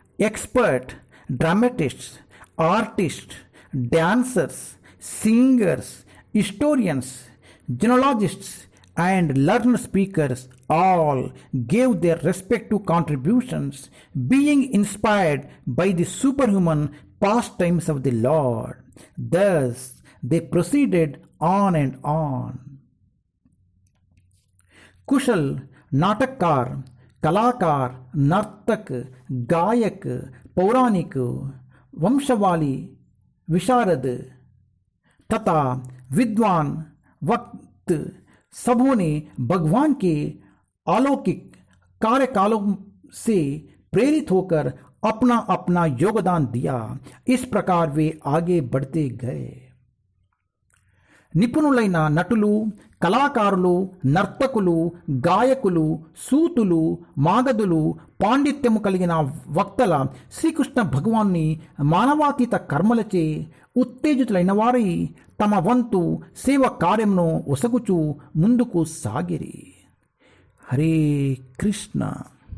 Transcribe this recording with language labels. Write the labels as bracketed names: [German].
[English] Expert dramatists, artist, dancers, singers, historians, genealogists and learned speakers all gave their respective contributions, being inspired by the superhuman pastimes of the Lord. Thus they proceeded on and on. [Hindi] कुशल नाटककार, कलाकार, नर्तक, गायक, पौराणिक, वंशवाली, विशारद तथा विद्वान वक्त सबों ने भगवान के अलौकिक कार्यकालों से प्रेरित होकर अपना अपना योगदान दिया। इस प्रकार वे आगे बढ़ते गए। [Telugu] నిపుణులైన నటులు, కళాకారులు, నర్తకులు, గాయకులు, సూతులు, మాగధులు, పాండిత్యము కలిగిన వక్తల శ్రీకృష్ణ భగవాన్ని మానవాతీత కర్మలచే ఉత్తేజితులైన వారి తమ వంతు సేవ కార్యమును ఒసగుచూ ముందుకు సాగిరి. హరే కృష్ణ.